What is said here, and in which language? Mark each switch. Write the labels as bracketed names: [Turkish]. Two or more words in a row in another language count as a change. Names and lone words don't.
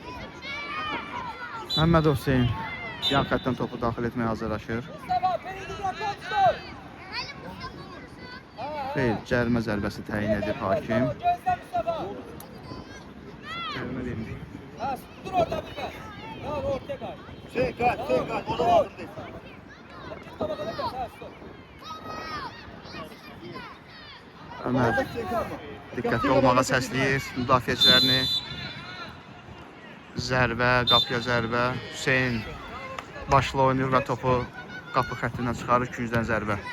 [Azerbaijani] Məmmədov Hüseyn yan xəttdən topu daxil etməyə hazırlaşır. Xeyr, cərimə zərbəsi təyin edib hakim. Cərimə vermir. [Turkish] Hüseyin kaç, Hüseyin kaç. O da lazım değil. [Azerbaijani] Ömər diqqətli olmağa səsləyir müdafiəçilərini. Zərbə, qapıya zərbə. Hüseyn başla oynayır və topu qapı xəttindən çıxarır, küncdən zərbə.